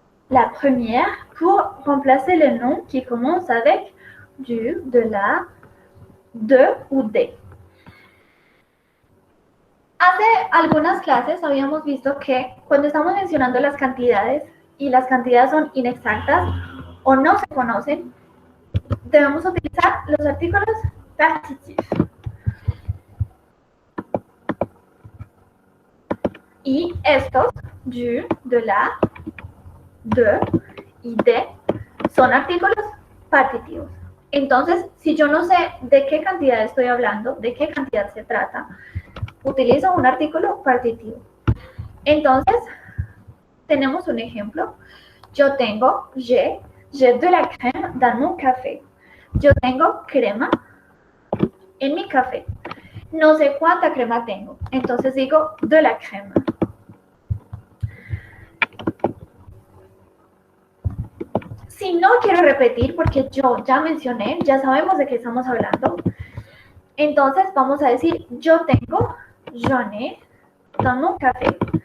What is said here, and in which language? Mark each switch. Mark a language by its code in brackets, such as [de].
[fr] La première, pour remplacer le nom qui commence avec du, de la, de ou de. [es] Hace algunas clases habíamos visto que cuando estamos mencionando las cantidades y las cantidades son inexactas o no se conocen, debemos utilizar los artículos partitifs. Y estos, du, de la, de y de, son artículos partitivos. Entonces, si yo no sé de qué cantidad estoy hablando, de qué cantidad se trata, utilizo un artículo partitivo. Entonces, tenemos un ejemplo. Yo tengo, [fr] j'ai de la crème dans mon café. [es] Yo tengo crema en mi café. No sé cuánta crema tengo, entonces digo de la crema. Si no quiero repetir, porque yo ya mencioné, ya sabemos de qué estamos hablando, entonces vamos a decir yo tengo, [fr] j'en ai, dans mon café.